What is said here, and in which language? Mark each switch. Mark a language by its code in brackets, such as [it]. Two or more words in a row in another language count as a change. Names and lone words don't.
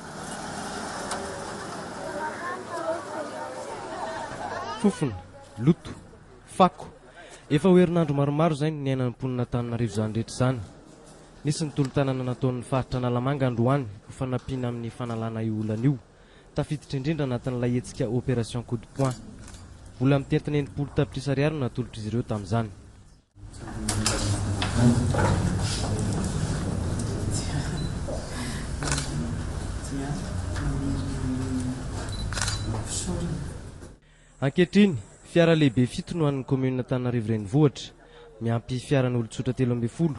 [mg] Fofona, loto, fako. Efa herinandro maromaro zany ny ainan'ny mponina Antananarivo zany rehetra zany. Nisy ny tolo-tanana nataon'ny faritra Analamanga androany ho fanampiana amin'ny fanalana io olana io. Tafiditra indrindra anatin'ilay hetsika [fr] opération coup de poing. [mg] Vola mitentina 80 tapitrisa ariary no natolotra izy ireo tamin'izany. Ankehitriny, fiara lehibe 7 no an'ny commune Antananarivo renivohitra, miampy fiaran'olon-tsotra 12.